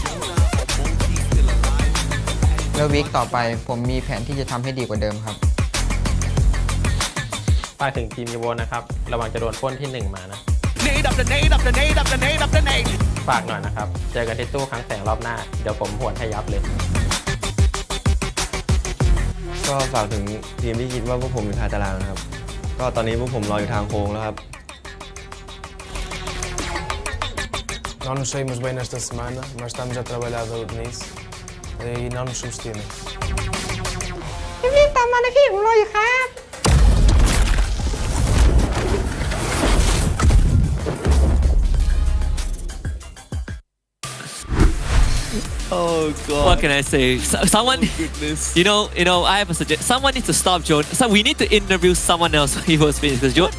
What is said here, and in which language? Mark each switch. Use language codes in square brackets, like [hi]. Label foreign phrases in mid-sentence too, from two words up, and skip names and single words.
[th] แล้ววิกต่อไปผมมีแผนที่จะทำให้ดีกว่าเดิมครับ ฝากถึงทีมยูโวนะครับระวังจะโดนปล้นที่ 1 มานะ [en] Nade up the nade up the nade up the nade up the nade. [th] ฝากหน่อยนะครับเจอกันที่ตู้ครั้งแสงรอบหน้าเดี๋ยวผมหวนให้ยับเลย ก็ฝากถึงทีมที่คิดว่าพวกผมอยู่ท้ายตารางนะครับก็ตอนนี้พวกผมรออยู่ทางโค้งแล้วครับ [pt] Não nos saímos bem nesta semana, mas estamos a trabalhar nisso e não nos subestimem. [th] รีบตามมานะพี่ผมรออยู่ครับ [en] Oh God! What can I say? Someone, Goodness. I have a suggestion. Someone needs to stop Jonah. So we need to interview someone else for Evos Phoenix because Jonah.